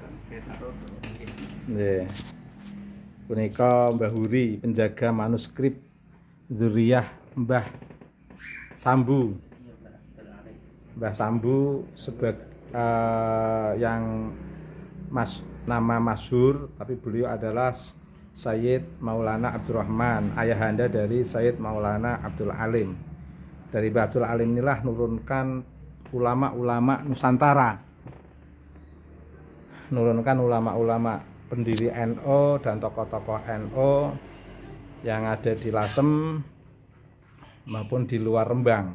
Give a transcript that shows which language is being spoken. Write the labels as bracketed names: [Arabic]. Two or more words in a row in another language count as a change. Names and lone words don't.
[Javanese] Nggih. [Indonesian] Punika Mbah Huri, penjaga manuskrip Zuriyah Mbah Sambu. Mbah Sambu yang nama masyhur, tapi beliau adalah Sayyid Maulana Abdurrahman, ayahanda dari Sayyid Maulana Abdul Alim. Dari Mbah Abdul Alim inilah nurunkan ulama-ulama Nusantara, nurunkan ulama-ulama pendiri NU dan tokoh-tokoh NU yang ada di Lasem maupun di luar Rembang.